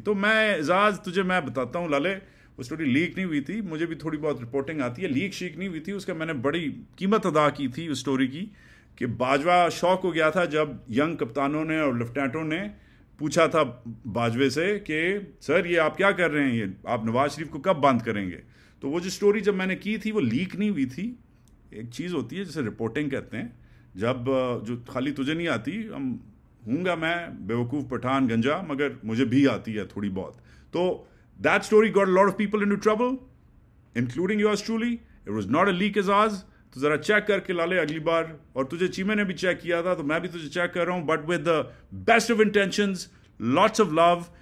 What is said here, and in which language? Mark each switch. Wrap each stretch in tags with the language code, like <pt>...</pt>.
<ur>تو میں اعزاز تجھے میں بتاتا ہوں لالے, وہ سٹوری لیک نہیں ہوئی تھی, مجھے بھی تھوڑی بہت رپورٹنگ آتی ہے, لیک شیک نہیں ہوئی تھی, اس کا میں نے بڑی قیمت ادا کی تھی اس سٹوری کی, کہ باجوہ شوق ہو گیا تھا جب ینگ کپتانوں نے اور لیفٹینٹوں نے پوچھا تھا باجوے سے کہ سر یہ آپ کیا کر رہے ہیں, یہ آپ نواز شریف کو کب بند کریں گے. تو وہ جو سٹوری جب میں نے کی تھی وہ لیک نہیں ہوئی تھی. ایک چیز ہوتی ہے جسے رپورٹنگ کہتے ہیں, جب جو خالی تجھے نہیں آتی, ہوں گا میں بیوقوف پٹھان گنجا, مگر مجھے بھی آتی ہے تھوڑی بہت.</ur> <en>تو that story got a lot of people into trouble including yours truly. It was not a leak, Aizaz.</en> <ur>تو ذرا چیک کر کے لالے اگلی بار, اور تجھے چیمے نے بھی چیک کیا تھا تو میں بھی تجھے چیک کر رہا ہوں,</ur> <en>But with the best of intentions, lots of love.</en>